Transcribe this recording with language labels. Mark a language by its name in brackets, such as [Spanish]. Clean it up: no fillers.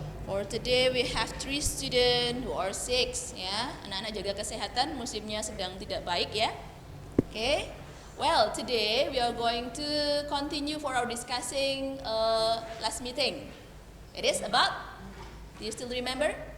[English] For today we have 3 students who are sick, ya. [Indonesian] Anak-anak jaga kesehatan, musimnya sedang tidak baik ya. [English] Okay. Well, today we are going to continue for our discussing last meeting. It is about, do you still remember?